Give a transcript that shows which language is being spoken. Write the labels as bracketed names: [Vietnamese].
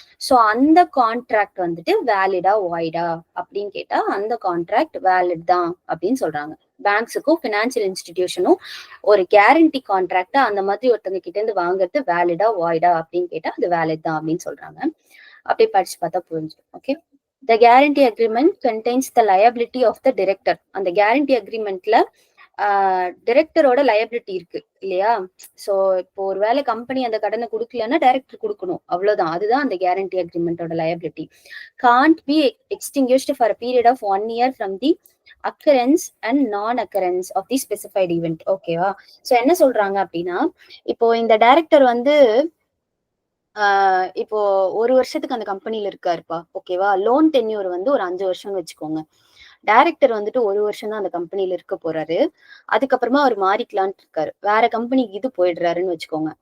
[Tamil] So அந்த contract வந்துட்டு வேலிடா வாய்டா அப்படின்னு கேட்டா அந்த கான்ட்ராக்ட் வேலிட் தான் அப்படின்னு சொல்றாங்க. பேங்க்ஸுக்கும் பினான்சியல் இன்ஸ்டிடியூஷனும் ஒரு கேரண்டி கான்ட்ராக்டா அந்த மாதிரி ஒருத்தவங்க கிட்ட இருந்து வாங்குறது வேலிடா வாய்டா அப்படின்னு கேட்டா அது வேலிட் தான் அப்படின்னு சொல்றாங்க. அப்படியே படிச்சு பார்த்தா புரிஞ்சிடும். Okay. [English] The guarantee agreement contains the liability of the director. [Tamil] அந்த guarantee agreementல டைரக்டரோட லயபிலிட்டி இருக்கு இல்லையா? சோ இப்போ ஒருவேளை கம்பெனி அந்த கடனை கொடுக்கலன்னா டைரக்டர் கொடுக்கணும், அவ்வளவுதான். அதுதான் அந்த guarantee அக்ரிமெண்டோட liability. [English] Can't be extinguished for a period of 1 year from the occurrence and non-occurrence of the specified event. [Tamil] ஓகேவா? சோ என்ன சொல்றாங்க அப்படின்னா, இப்போ இந்த டைரக்டர் வந்து இப்போ 1 வருஷத்துக்கு அந்த கம்பெனில இருக்காருப்பா, ஓகேவா? லோன் டென்யூர் வந்து ஒரு 5 வருஷம்னு வச்சுக்கோங்க. டைரக்டர் வந்துட்டு 1 வருஷம் தான் அந்த கம்பெனில இருக்க போறாரு. அதுக்கப்புறமா அவர் மாறிக்கலான்ட்டு இருக்காரு. வேற கம்பெனிக்கு இது போயிடுறாருன்னு வச்சுக்கோங்க.